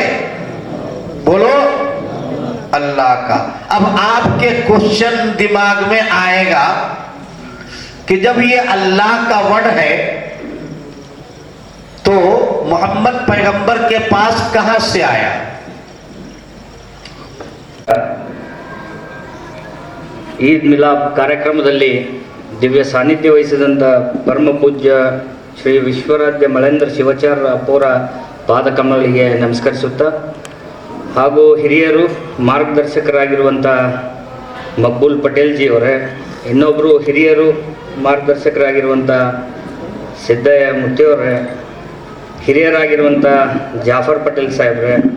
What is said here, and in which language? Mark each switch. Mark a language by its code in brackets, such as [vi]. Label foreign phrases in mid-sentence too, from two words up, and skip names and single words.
[hi] बोलो, अल्लाह का। अब आपके क्वेश्चन दिमाग में आएगा कि जब ये अल्लाह का वर्ड है तो मोहम्मद पैगंबर के पास कहां से आया? [kn] ಈದ್ ಮಿಲಾದ್ ಕಾರ್ಯಕ್ರಮದಲ್ಲಿ ದಿವ್ಯ ಸಾನ್ನಿಧ್ಯ ವಹಿಸಿದಂಥ ಪರಮ ಪೂಜ್ಯ ಶ್ರೀ ವಿಶ್ವರಾಧ್ಯ ಮಳೇಂದ್ರ ಶಿವಾಚಾರ್ಯ ಅಪ್ಪವರ ಪಾದಕಮಲಗಳಿಗೆ ನಮಸ್ಕರಿಸುತ್ತಾ, ಹಾಗೂ ಹಿರಿಯರು ಮಾರ್ಗದರ್ಶಕರಾಗಿರುವಂಥ ಮಕ್ಬೂಲ್ ಪಟೇಲ್ ಜಿ ಅವರೇ, ಇನ್ನೊಬ್ಬರು ಹಿರಿಯರು ಮಾರ್ಗದರ್ಶಕರಾಗಿರುವಂಥ ಸಿದ್ದಯ್ಯ ಮುತ್ತಿಯವರೇ, ಹಿರಿಯರಾಗಿರುವಂಥ ಜಾಫರ್ ಪಟೇಲ್ ಸಾಹೇಬ್ರೆ,